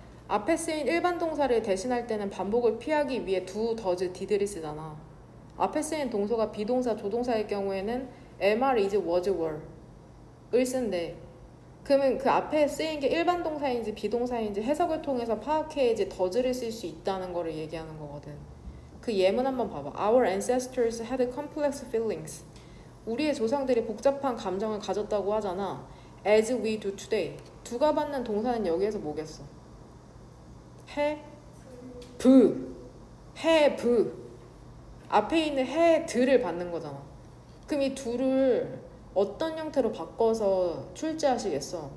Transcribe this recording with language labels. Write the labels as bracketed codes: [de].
[ko] 앞에 쓰인 일반 동사를 대신할 때는 반복을 피하기 위해 do, does, did를 쓰잖아. 앞에 쓰인 동사가 비동사, 조동사일 경우에는 am, is, was, were을 쓴대. 그러면 그 앞에 쓰인 게 일반 동사인지 비동사인지 해석을 통해서 파악해야지 does를 쓸 수 있다는 거를 얘기하는 거거든. 그 예문 한번 봐봐. [en] Our ancestors had complex feelings. [ko] 우리의 조상들이 복잡한 감정을 가졌다고 하잖아. [en] As we do today. [ko] 두가 받는 동사는 여기에서 뭐겠어? [en] have, have. [ko] 앞에 있는 have를 받는 거잖아. 그럼 이 두를 어떤 형태로 바꿔서 출제하시겠어?